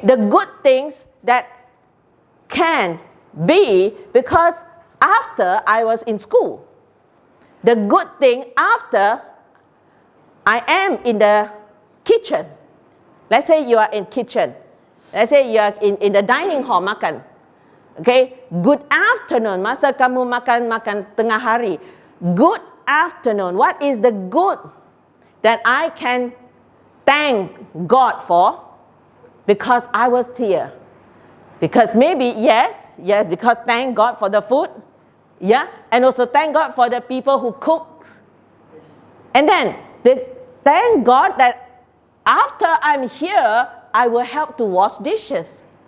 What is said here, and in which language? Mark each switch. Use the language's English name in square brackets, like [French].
[English] The good things that can be because after I was in school. The good thing after I am in the kitchen. Let's say you are in kitchen. Let's say you are in the dining hall makan. Okay, good afternoon. [Malay] Masa kamu makan tengah hari. [English] Good afternoon. What is the good that I can thank God for? Because I was here. Because maybe, yes, because thank God for the food. Yeah, and also thank God for the people who cook. And then, thank God that after I'm here, I will help to wash dishes.